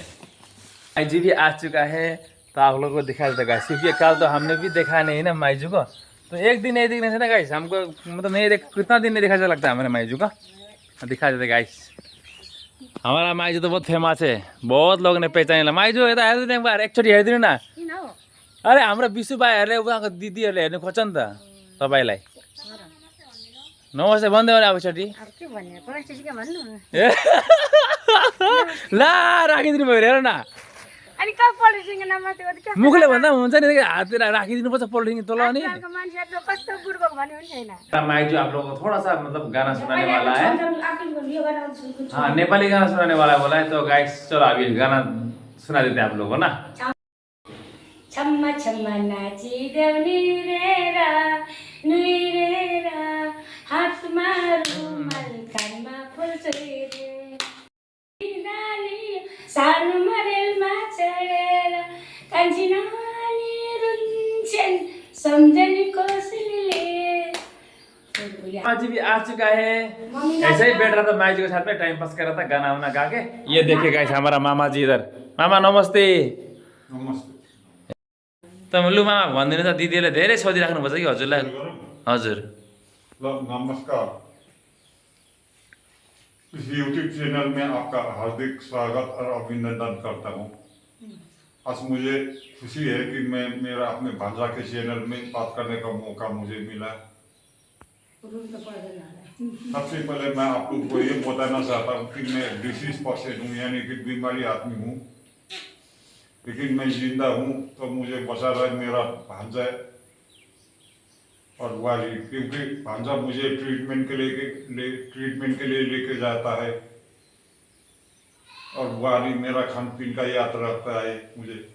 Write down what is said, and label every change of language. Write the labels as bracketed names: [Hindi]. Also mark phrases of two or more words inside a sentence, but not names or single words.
[Hindi] माइजू भी आ चुका है तो आप लोगों को दिखा देता गाइस क्योंकि कल तो हमने भी देखा नहीं ना माइजू को, तो एक दिन नहीं दिखने से ना गाइस हमको मतलब नहीं देख कितना दिन नहीं देखा लगता है हमारे माइजू का, दिखा देते गाइस। हमारा माइजू तो बहुत फेमस है, बहुत लोग ने पहचान माइजू [Nepali] यता हेरिदिनु [Hindi] एक बार [Nepali] एकचोटि हेरिदिनु न। अरे हाम्रो विशु भाइहरूले उहाँको दिदीहरूले हेर्नु खोज्छ नि त तपाईँलाई। नमस्ते भन्दै अब एकचोटि ला राखिदिनु भयो हेर न, मुखले भन्दा हुन्छ नि हाततिर राखिदिनु पर्छ पोल्ट्रिङ तल नि। [Hindi] माइजू आप लोगों को थोड़ा सा मतलब गाना सुनाने वाला है, हाँ नेपाली गाना सुनाने वाला बोला है तो गाइस चलो अभी गाना सुना देते हैं आप लोगों को ना। [Nepali] छम्मा छम्मा नाची देउनी रेरा नुइरेरा हातमा रुमाल कानमा फुल चोइरे नानी सानो मरेलमा चढेर कान्छी नानी रुन्छन् सम्झनी कोसलीले। [Hindi] आज भी आ चुका है, ऐसे ही बैठ रहा था माइजू के साथ में [English] time pass [Hindi] कर रहा था गाना वाना गा के। ये देखिए गाइस हमारा मामा जी इधर, मामा नमस्ते। नमस्ते। [Nepali] त लु मामा भनिदिनु त, दिदीले धेरै सोधिराख्नु पर्छ कि हजुरलाई। हजुर नमस्कार, [Hindi] इस YouTube चैनल में आपका हार्दिक स्वागत और अभिनंदन करता हूँ। आज मुझे खुशी है कि मैं मेरा अपने भांजा के चैनल में बात करने का मौका मुझे मिला। सबसे पहले मैं आप लोग को ये बताना चाहता हूँ कि मैं [English] disease person [Hindi] हूँ, यानी कि बीमारी आदमी हूँ, लेकिन मैं जिंदा हूँ तो मुझे बचा रहा है मेरा भांजा और वाली, क्योंकि भांजा मुझे ट्रीटमेंट के लिए लेके जाता है और वाली मेरा खान पीन का याद रखता है मुझे।